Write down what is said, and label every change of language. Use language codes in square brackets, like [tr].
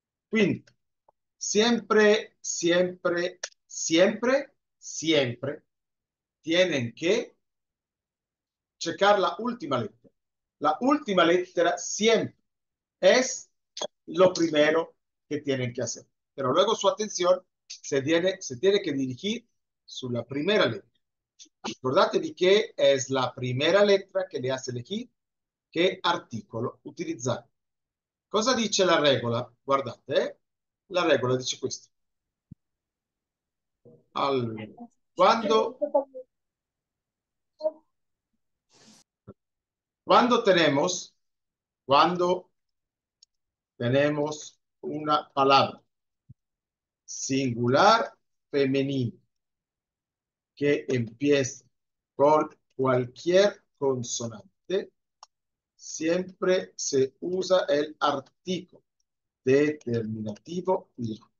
[es] Quindi, siempre, siempre, siempre, siempre tienen que checar la última letra. La última letra siempre es lo primero que tienen que hacer. Pero luego su atención se tiene que dirigir sulla primera letra. [it] Ricordatevi che è la primera lettera che [es] le hace elegir [it] che articolo utilizzare. Cosa dice la regola? Guardate, la regola dice questo. Allora, quando, [es] cuando tenemos, cuando tenemos una palabra singular femenina que empieza con cualquier consonante, siempre se usa el artículo determinativo la.